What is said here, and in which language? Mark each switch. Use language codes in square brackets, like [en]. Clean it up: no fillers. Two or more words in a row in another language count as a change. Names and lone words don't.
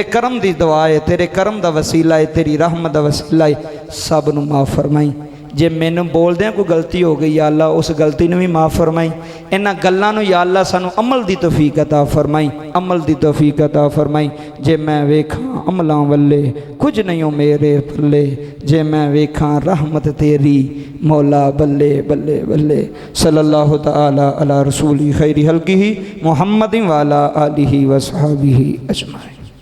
[pa] کرم دی دعا ہے تیرے کرم دا وسیلہ ہے تیری رحمت دا وسیلہ ہے سب نوں معاف فرمائی جے مینوں بولدے کوئی غلطی ہو گئی [ar] يا الله [pa] اس غلطی نوں بھی معاف فرمائی انہاں گلاں نوں [ar] يا الله [pa] سانوں عمل دی توفیق عطا فرمائی عمل دی توفیق عطا فرمائی جے میں ویکھاں عملاں ولے کجھ نہیں ہو میرے پلے جے میں ویکھاں رحمت تیری مولا بلے بلے بلے [ar] صلى الله تعالى على رسوله خير خلقه محمد وعلى آله وصحبه أجمعين.